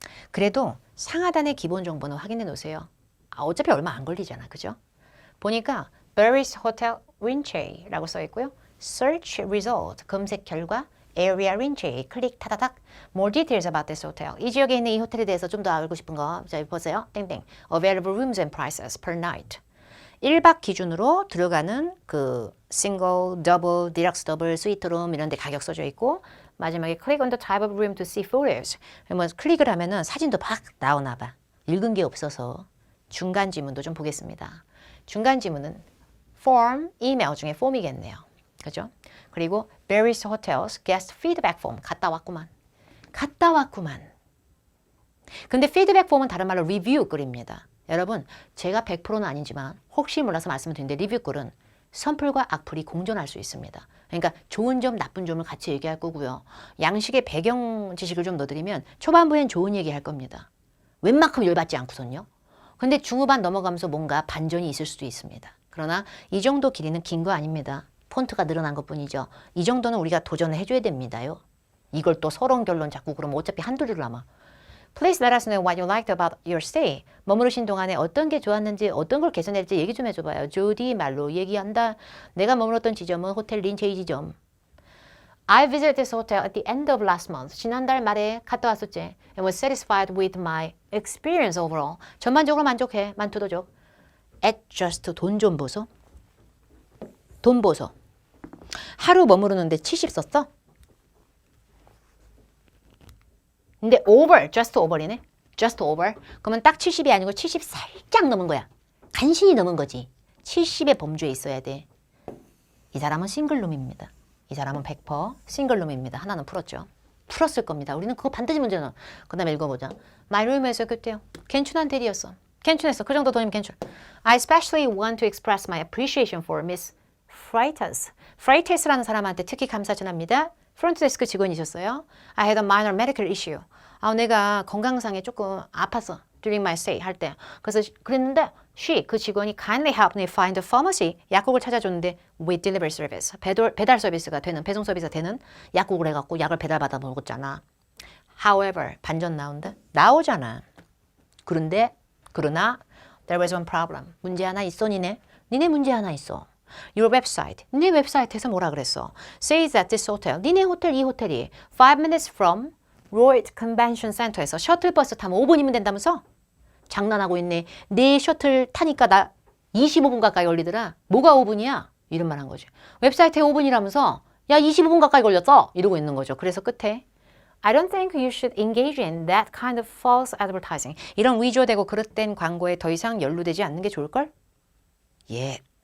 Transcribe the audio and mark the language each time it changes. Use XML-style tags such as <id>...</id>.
<ko>그래도 상하단의 기본 정보는 확인해 놓으세요. 어차피 얼마 안 걸리잖아. 그죠? 보니까 Barry's Hotel Winchell라고 써 있고요. Search result 검색 결과 area range, 클릭 타다닥.</ko> <en>More details about this hotel.</en> <ko>이 지역에 있는 이 호텔에 대해서 좀 더 알고 싶은 거. 자, 보세요. 땡땡.</ko> <en>Available rooms and prices per night.</en> <ko>1박 기준으로 들어가는 그 싱글, 더블, 디럭스 더블, 스위트룸 이런 데 가격 써져 있고 마지막에</ko> <en>click on the type of room to see photos.</en> <ko>그러면 클릭을 하면은 사진도 막 나오나 봐. 읽은 게 없어서 중간 지문도 좀 보겠습니다. 중간 지문은 form, 이메일 중에 form이겠네요. 그죠? 그리고</ko> <en>various hotels guest feedback form.</en> <ko>갔다 왔구만. 갔다 왔구만. 근데 feedback form은 다른 말로 리뷰 글입니다. 여러분, 제가 100%는 아니지만 혹시 몰라서 말씀을 드리는데 리뷰 글은 선풀과 악플이 공존할 수 있습니다. 그러니까 좋은 점, 나쁜 점을 같이 얘기할 거고요. 양식의 배경 지식을 좀 넣어드리면 초반부엔 좋은 얘기 할 겁니다. 웬만큼 열받지 않고선요. 근데 중후반 넘어가면서 뭔가 반전이 있을 수도 있습니다. 그러나 이 정도 길이는 긴 거 아닙니다. 폰트가 늘어난 것뿐이죠. 이 정도는 우리가 도전을 해줘야 됩니다요. 이걸 또 서러운 결론 자꾸 그러면 어차피 한두 줄 남아.</ko> <en>Please let us know what you liked about your stay.</en> <ko>머무르신 동안에 어떤 게 좋았는지 어떤 걸 개선할지 얘기 좀 해줘봐요. 조디 말로 얘기한다. 내가 머물렀던 지점은 호텔 린체이 지점.</ko> <en>I visited this hotel at the end of last month.</en> <ko>지난달 말에 갔다 왔었지.</ko> <en>And was satisfied with my experience overall.</en> <ko>전반적으로 만족해. 만투도족.</ko> <en>At just</en> <ko>돈 좀 보소. 돈 보소. 하루 머무르는데 70 썼어? 근데 over,</ko> <en>just over</en> <ko>이네.</ko> <en>just over.</en> <ko>그러면 딱 70이 아니고 70 살짝 넘은 거야. 간신히 넘은 거지. 70의 범주에 있어야 돼. 이 사람은 싱글룸입니다. 이 사람은 100% 싱글룸입니다. 하나는 풀었죠. 풀었을 겁니다. 우리는 그거 반드시 문제는. 그 다음에 읽어보자. My room에서 그때요. 괜찮은 대리였어. 괜찮았어. 그 정도 돈이면 괜찮아.</ko> <en>I especially want to express my appreciation for Miss Freitas.</en> <ko>Freitas라는 사람한테 특히 감사 전합니다. 프론트데스크 직원이셨어요.</ko> <en>I had a minor medical issue.</en> <ko>내가 건강상에 조금 아팠어.</ko> <en>During my stay</en> <ko>할 때. 그래서 그랬는데</ko> <en>she,</en> <ko>그 직원이</ko> <en>kindly helped me find a pharmacy.</en> <ko>약국을 찾아줬는데</ko> <en>with delivery service.</en> <ko>배달 서비스가 되는, 배송 서비스가 되는 약국을 해갖고 약을 배달받아 먹었잖아.</ko> <en>However,</en> <ko>반전 나온다? 나오잖아. 그러나</ko> <en>there was one problem.</en> <ko>문제 하나 있어, 니네 문제 하나 있어.</ko> <en>Your website.</en> <ko>니네 웹사이트에서 뭐라 그랬어?</ko> <en>Says that this hotel.</en> <ko>니네 호텔, 이 호텔이</ko> <en>5 minutes from Lloyd Convention Center</en> <ko>에서 셔틀버스 타면 5분이면 된다면서? 장난하고 있네. 내 셔틀 타니까 나 25분 가까이 걸리더라. 뭐가 5분이야? 이런 말 한 거지. 웹사이트에 5분이라면서 야 25분 가까이 걸렸어? 이러고 있는 거죠. 그래서 끝에</ko> <en>I don't think you should engage in that kind of false advertising.</en> <ko>이런 위조되고 그릇된 광고에 더 이상 연루되지 않는 게 좋을걸? 예.</ko>